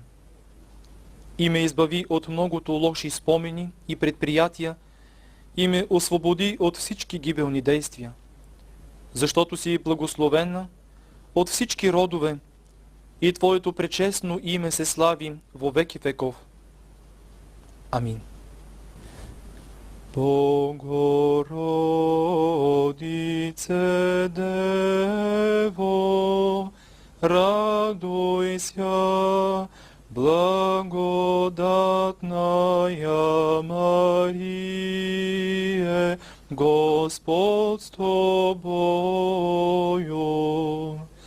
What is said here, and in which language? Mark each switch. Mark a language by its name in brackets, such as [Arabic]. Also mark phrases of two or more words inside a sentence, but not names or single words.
[Bulgarian] И ме избави от многото лоши спомени и предприятия и ме освободи от всички гибелни действия. Защото си благословена от всички родове и Твоето пречестно име се слави во веки веков. Амин. [Church Slavic] Богородице Дево, радуйся, благодатная Мария, Господь с Тобою.